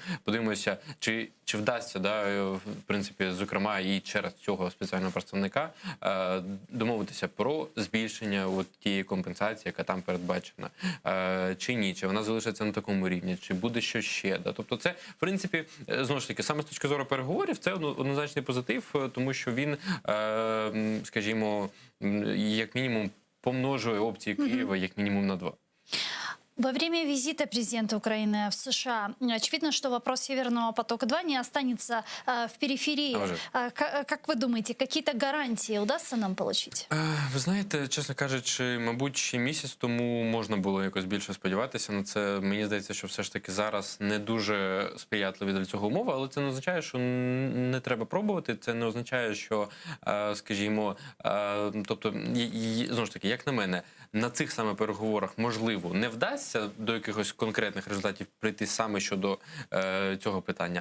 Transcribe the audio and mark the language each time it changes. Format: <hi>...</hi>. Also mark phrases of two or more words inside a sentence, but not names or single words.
<uk>Подивимося, чи вдасться, да, в принципі, зокрема, і через цього спеціального представника домовитися про збільшення от тієї компенсації, яка там передбачена, чи ні, чи вона залишиться на такому рівні, чи буде що ще. Да? Тобто це, в принципі, знову ж таки, саме з точки зору переговорів, це однозначний позитив, тому що він, скажімо, як мінімум помножує опції Києва як мінімум на 2.</uk> <ru>Во время визита президента Украины в США очевидно, что вопрос Северного потока-2 не останется в периферии. Как вы думаете, какие-то гарантии удастся нам получить?</ru> <uk>Ви знаєте, чесно кажучи, мабуть, ще місяць тому можна було якось більше сподіватися на це. Мені здається, що все ж таки зараз не дуже сприятливі для цього умови, але це не означає, що не треба пробувати. Це не означає, що, скажімо, тобто, знову ж таки, як на мене, на цих саме переговорах, можливо, не вдасться до якихось конкретних результатів прийти саме щодо цього питання.</uk>